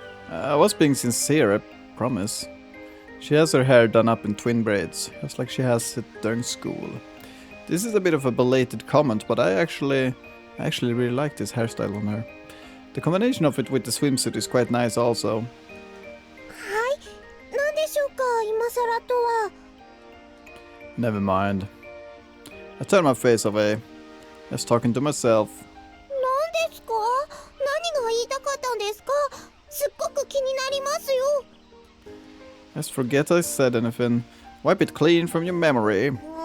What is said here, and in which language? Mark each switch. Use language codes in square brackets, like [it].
[en] I was being sincere, I promise. She has her hair done up in twin braids, just like she has it during school. This is a bit of a belated comment, but I actually really like this hairstyle on her. The combination of it with the swimsuit is quite nice also. [ja] はい何でしょうか今さらとは [en] Never mind. I turn my face away, just talking to myself. [ja] 何ですか何が言いたかったんですかすっごく気になりますよ [en] Just forget I said anything. Wipe it clean from your memory.